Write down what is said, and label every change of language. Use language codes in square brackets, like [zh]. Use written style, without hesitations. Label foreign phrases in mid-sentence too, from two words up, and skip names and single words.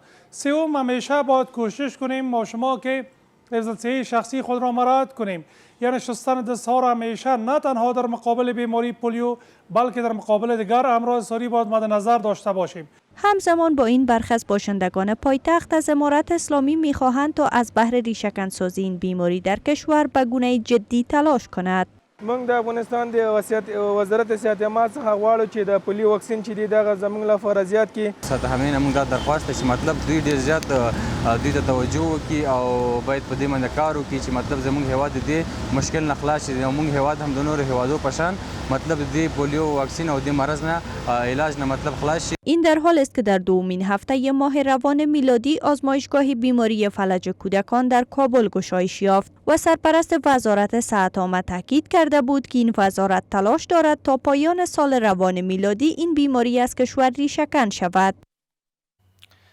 [fa] سوم، همیشه باید کوشش کنیم ما شما که حفظ صحی شخصی خود را مراعات کنیم، یعنی شستن دستها را همیشه نه تنها در مقابل بیماری پولیو بلکه در مقابل دیگر امراض ساری باید مد نظر داشته باشیم. همزمان با این برخی از باشندگان پایتخت از امارت اسلامی میخواهند تا از بهر ریشه‌کن سازی این بیماری در کشور به گونه جدی تلاش کند. [ps] موږ د افغانستان د وزارت صحت عامه څخه غواړو چې د پولیو واکسین چې دی دغه زموږ لپاره زیات کړي. صحت عامه موږ درخواست چې مطلب دوی ډیر زیات دوی ته توجه وکړي او باید په دې باندې کار وکړي چې مطلب زموږ هیواد دې مشکل نه خلاص شي. موږ هیواد هم د نورو هیوادو په شان مطلب دې پولیو واکسین او دې مرض نه علاج نه مطلب خلاص شي. [fa] این در حال است که در دومین هفته ماه روان میلادی آزمایشگاه بیماری فلج کودکان در کابل گشایش یافت و سرپرست وزارت صحت عامه تاکید کرده بود که این وزارت تلاش دارد تا پایان سال روان میلادی این بیماری از کشور ریشه‌کن شود.